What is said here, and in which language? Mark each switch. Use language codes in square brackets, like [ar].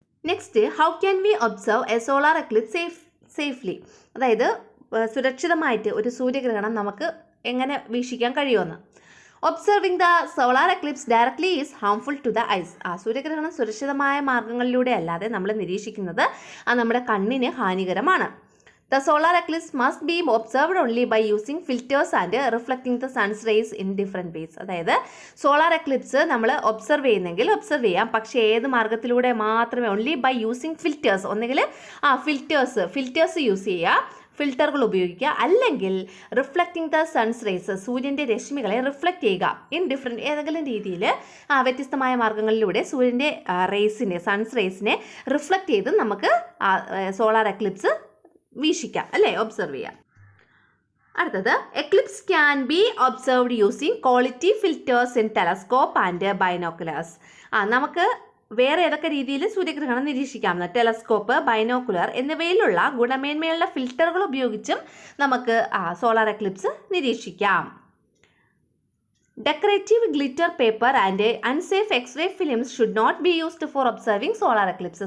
[en] Next, how can we observe a solar eclipse safely? [ml] അതായത് സുരക്ഷിതമായിട്ട് ഒരു സൂര്യഗ്രഹണം നമുക്ക് എങ്ങനെ വീക്ഷിക്കാൻ കഴിയുമെന്ന്. [en] Observing the solar eclipse directly is harmful to the eyes. [ml] സൂര്യഗ്രഹണം സുരക്ഷിതമായ മാർഗങ്ങളിലൂടെ അല്ലാതെ നമ്മൾ നിരീക്ഷിക്കുന്നത് നമ്മുടെ കണ്ണിന് ഹാനികരമാണ്. [en] The solar eclipse must be observed only by using filters and reflecting the sun's rays in different ways. [ml] അതായത് സോളാർ എക്ലിപ്സ് നമ്മൾ ഒബ്സർവ് ചെയ്യുന്നെങ്കിൽ ഒബ്സർവ് ചെയ്യാം, പക്ഷേ ഏത് മാർഗത്തിലൂടെ മാത്രമേ, [en] Only by using filters. [ml] ഒന്നുകിൽ ഫിൽറ്റേഴ്സ് യൂസ് ചെയ്യുക, ഫിൽറ്ററുകൾ ഉപയോഗിക്കുക, അല്ലെങ്കിൽ [en] reflecting the sun's rays, [ml] സൂര്യൻ്റെ രശ്മികളെ റിഫ്ലക്റ്റ് ചെയ്യുക ഇൻ ഡിഫറെൻറ്റ് ഏതെങ്കിലും രീതിയിൽ വ്യത്യസ്തമായ മാർഗങ്ങളിലൂടെ സൂര്യൻ്റെ സൺസ് റേസിനെ റിഫ്ലക്റ്റ് ചെയ്ത് നമുക്ക് സോളാർ എക്ലിപ്സ് വീക്ഷിക്കാം, അല്ലേ, ഒബ്സർവ് ചെയ്യാം. [en] അടുത്തത്, eclipse can be observed using quality filters in telescope and binoculars. [ml] നമുക്ക് വേറെ ഏതൊക്കെ രീതിയിൽ സൂര്യഗ്രഹണം നിരീക്ഷിക്കാമെന്ന്, ടെലസ്കോപ്പ്, ബൈനോക്കുലർ എന്നിവയിലുള്ള ഗുണമേന്മയുള്ള ഫിൽറ്ററുകൾ ഉപയോഗിച്ചും നമുക്ക് solar Eclipse നിരീക്ഷിക്കാം. [en] Decorative glitter paper and unsafe X-ray films should not be used for observing solar eclipse.